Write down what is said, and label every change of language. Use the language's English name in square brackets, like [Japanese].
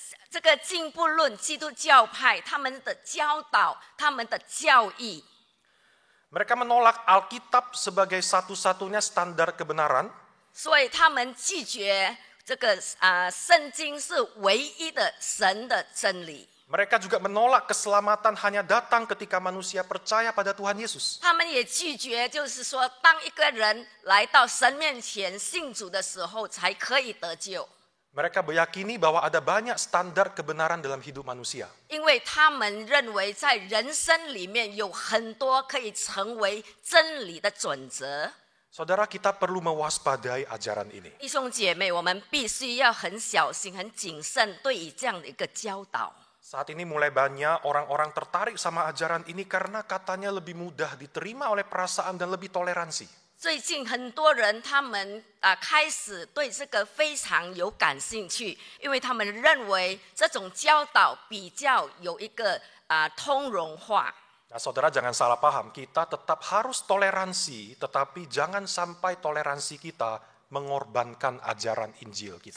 [Chinese] 这个进步论基督教派他们的教导、他们的教义。 [Indonesian] mereka menolak Alkitab sebagai satu-satunya standar kebenaran. [Chinese] 所以他们拒绝这个圣经是唯一的神的真理。 [Indonesian] Mereka juga menolak keselamatan hanya datang ketika manusia percaya pada Tuhan Yesus. [Chinese] 他们也拒绝，就是说，当一个人来到神面前信主的时候，才可以得救。 [Indonesian] Mereka meyakini bahwa ada banyak standar kebenaran dalam hidup manusia. [Chinese] 因为他们认为在人生里面有很多可以成为真理的准则。 [Indonesian] Saudara, kita perlu mewaspadai ajaran ini. [Chinese] 弟兄姐妹，我们必须要很小心、很谨慎对于这样的一个教导。 [Indonesian] Saat ini mulai banyak orang-orang tertarik sama ajaran ini karena katanya lebih mudah diterima oleh perasaan dan lebih toleransi. [Chinese] 最近很多人他们开始对这个非常有感兴趣，因为他们认为这种教导比较有一个通融化。 [Indonesian] Nah, saudara jangan salah paham, kita tetap harus toleransi, tetapi jangan sampai toleransi kita mengorbankan ajaran Injil kita.